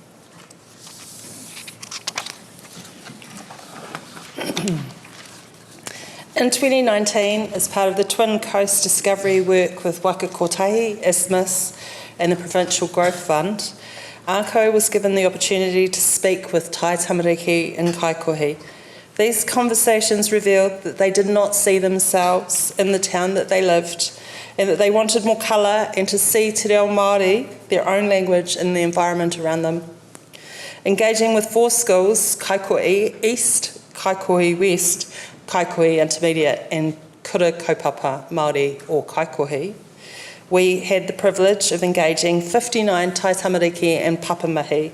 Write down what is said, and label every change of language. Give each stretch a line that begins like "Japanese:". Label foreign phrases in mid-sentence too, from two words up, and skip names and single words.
English: In 2019, as part of the Twin Coast Discovery work with Waka Kotahi, ISMIS and the Provincial Growth Fund, āKAU was given the opportunity to speak with
Māori: Tai Tamariki
English: in Kaikohe. These conversations revealed that they did not see themselves in the town that they lived and that they wanted more colour and to see
Māori: te reo Māori,
English: their own language, in the environment around them. Engaging with 4 schools, Kaikohe East, Kaikohe West, Kaikohe Intermediate and Kura Kaupapa Māori or Kaikohe, we had the privilege of engaging 59
Māori: Tai Tamariki
English: and papamahi.